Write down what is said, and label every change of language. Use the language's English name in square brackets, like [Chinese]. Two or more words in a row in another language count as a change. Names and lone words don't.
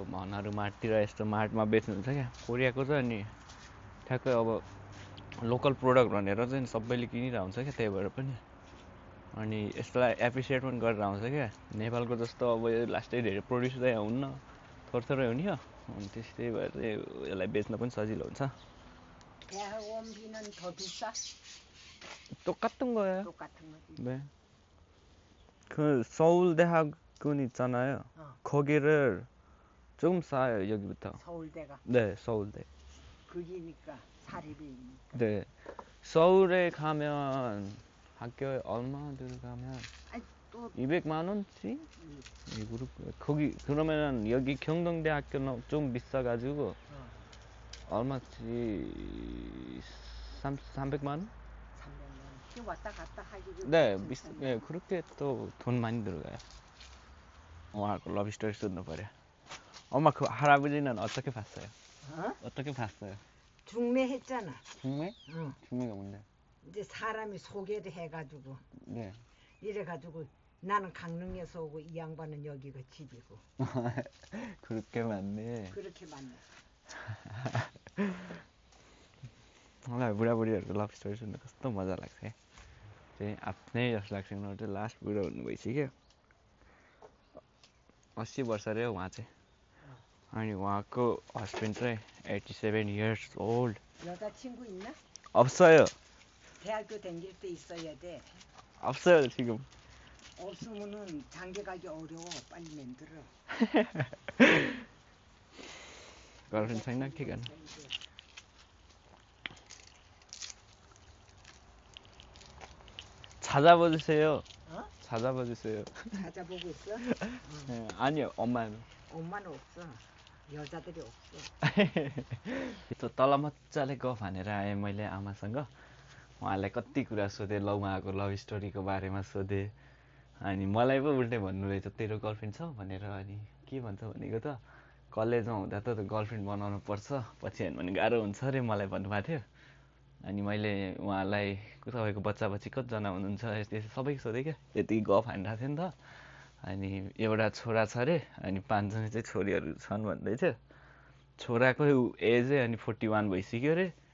[Nepali] मनहरू माटतिर यस्तो माटमा बेच्नुहुन्छ क्या कोरियाको चाहिँ अनि ठ्याक्कै अब [English] local product [Nepali] भनेर चाहिँ सबैले किनिरहेको हुन्छ क्या त्यही भएर पनि अनि यसलाई एप्रिसिएट पनि गरेर आउँछ क्या नेपालको जस्तो अब यो लास्टै धेरै प्रोड्युस चाहिँ हुन्न थोरै थोरै हुने हो अनि त्यस्तै भएर चाहिँ यसलाई बेच्न पनि सजिलो हुन्छ [Korean] 똑같은 거예요? 똑같은 거지. 네. 그 서울대학군이 있잖아요. 거기를 조금 싸요 여기부터. 서울대가. 네, 서울대. 거기니까 사립이니까. 네. 서울에 가면 학교에 얼마 들어가면 아니, 또 200만 원씩? 거기 그러면은 여기 경동대학교는 좀 비싸가지고 얼마치 300만 원? 300만 원. 왔다 갔다 하기. 네, 네, 그렇게 또 돈 많이 들어가요. [Nepali] 우हाँको [English] love story [Nepali] सुन्नु पर्यो [Korean] 엄마 그 할아버지는 어떻게 봤어요? 어떻게 봤어요? 중매했잖아. 중매? 응. 중매가 뭔데? 이제 사람이 소개를 해가지고 네. 이래가지고 나는 강릉에서 오고 이 양반은 여기가 집이고. 그렇게 맞네. 그렇게 맞네. [Nepali] मलाई बुढाबुढीहरूको [English] love story [Nepali] सुन्नु कस्तो मजा लाग्छ है चाहिँ आफ्नै जस्तो लाग्छ उनीहरू चाहिँ लास्ट बुढो हुनु भइसक्यो 80 वर्ष अरे उहाँ चाहिँ अनि उहाँको हस्बेन्ड चाहिँ 87 [English] years old [Korean] 여자친구 있나? 없어요 대학교 다닐 때 있어야 돼. 없어요 지금 없으면은 장가 가기 어려워. 빨리 만들어. [Nepali] गर्लफ्रेन्ड छैन के गर्नु 찾아봐주세요. [Korean] 찾아봐주세요. 찾아보고 있어? 네, 아니요 엄마는 엄마는 없어. 여자들이 없어. [Nepali] त्यो तल मजाले गफ हानेर आएँ मैले आमासँग उहाँलाई कति कुरा सोधेँ ल उहाँको लभ स्टोरीको बारेमा सोधेँ अनि मलाई पो उल्टै भन्नुहुँदैछ तेरो गर्लफ्रेन्ड छ भनेर अनि के भन्छ भनेको त कलेजमा हुँदा त गर्लफ्रेन्ड बनाउनु पर्छ पछि हेर्नु भने गाह्रो हुन्छ अरे मलाई भन्नुभएको थियो अनि मैले उहाँलाई तपाईँको बच्चा बच्ची कतिजना हुनुहुन्छ यस्तो सबै सोधेँ क्या यति गफ हानिरहेको थियो नि त अनि एउटा छोरा छ अरे अनि 5 जना चाहिँ छोरीहरू छन् भन्दै थियो छोराको एजै अनि 41 भइसक्यो अरे